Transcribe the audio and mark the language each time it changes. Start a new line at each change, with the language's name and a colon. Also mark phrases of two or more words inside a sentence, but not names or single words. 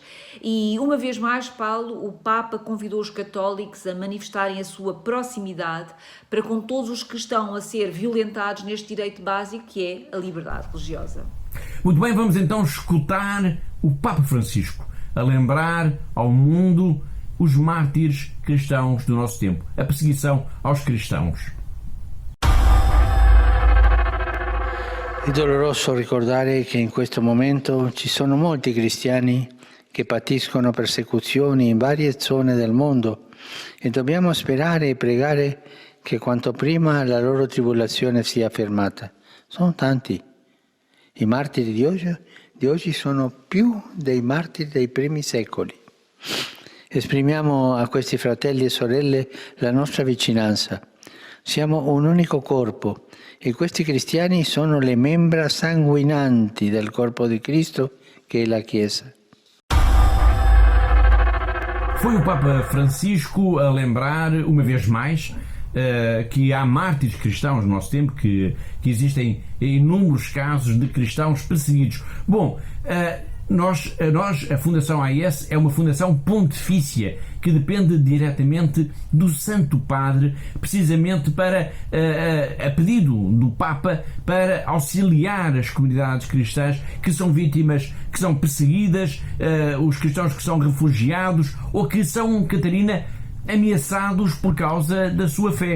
Portuguese: E, uma vez mais, Paulo, o Papa convidou os católicos a manifestarem a sua proximidade para com todos os que estão a ser violentados neste direito básico, que é a liberdade religiosa. Muito bem, vamos então escutar o Papa Francisco a lembrar ao mundo os mártires cristãos do nosso tempo, a perseguição aos cristãos.
Italian: È doloroso ricordare che in questo momento ci sono molti cristiani che patiscono persecuzioni in varie zone del mondo e dobbiamo sperare e pregare che quanto prima la loro tribolazione sia fermata. Sono tanti. I martiri di oggi sono più dei martiri dei primi secoli. Esprimiamo a questi fratelli e sorelle la nostra vicinanza. Siamo un unico corpo e questi cristiani sono le membra sanguinanti del corpo di Cristo che è la Chiesa.
Portuguese: Foi o Papa Francisco a lembrar, uma vez mais, que há mártires cristãos no nosso tempo, que existem inúmeros casos de cristãos perseguidos. Bom, a Fundação AIS é uma fundação pontifícia que depende diretamente do Santo Padre, precisamente para, a pedido do Papa, para auxiliar as comunidades cristãs que são vítimas, que são perseguidas, os cristãos que são refugiados ou que são, Catarina, ameaçados por causa da sua fé.